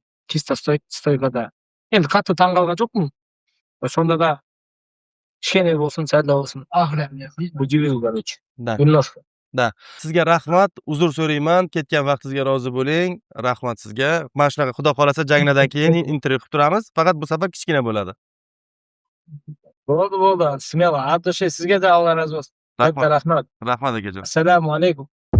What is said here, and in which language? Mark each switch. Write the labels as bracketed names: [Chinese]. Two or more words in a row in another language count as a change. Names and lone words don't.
[Kazakh] Чисто стойкада. Енді қатты таңғалған жоқпын. Сонда да кішкене болсын, сәл болсын. [Russian] Удивил, короче. Немножко. Да. [Uzbek] Sizga rahmat, uzr so'rayman. Ketgan vaqtingizga rozi bo'ling. Rahmat sizga. Mana shunaqa xudo xolasa janglardan keyin intervyu qilib turamiz. Faqat bu safar kichkina bo'ladi. Bo'ldi. Smelo. [Russian] От души [Uzbek] sizga da Alloh razı olsun. Rahmat. Rahmat akajon. Assalomu alaykum.